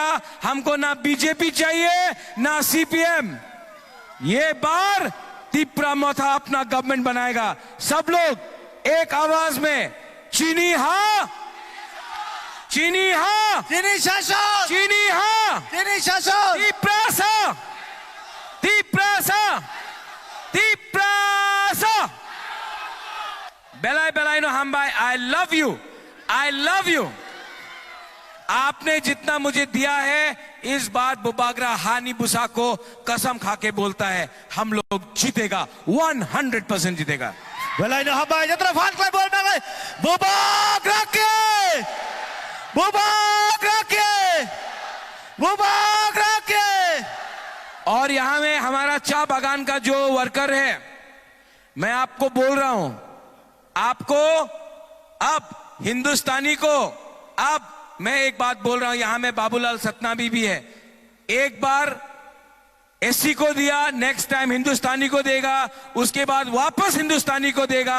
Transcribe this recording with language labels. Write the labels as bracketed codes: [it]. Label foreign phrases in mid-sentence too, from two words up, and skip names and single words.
[hi] हमको ना बीजेपी चाहिए ना सीपीएम। ये बार तिपरा मोथा अपना गवर्नमेंट बनाएगा। सब लोग एक आवाज में [trp] चीनी हाँ, चीनी हाँ, चीनी शासन, चीनी हाँ, चीनी शासन, तिपरासा, तिपरासा, तिपरासा। बेलाई बेलाई नो हम भाई, [en] I love you, I love you. [hi] आपने जितना मुझे दिया है, इस बार [trp] बुबागरा हानी बुसा [hi] को कसम खा के बोलता है, हम लोग जीतेगा, 100% जीतेगा। [trp] Belai no hamba jatra fan klai bol bangai. Bubagra ke, bubagra ke, bubagra ke। [hi] और यहां में हमारा चाय बागान का जो वर्कर है, मैं आपको बोल रहा हूं, आपको अब हिंदुस्तानी को, अब मैं एक बात बोल रहा हूं, यहां में बाबूलाल सतनामी भी है। एक बार एससी को दिया, [en] next time [hi] हिंदुस्तानी को देगा, उसके बाद वापस हिंदुस्तानी को देगा।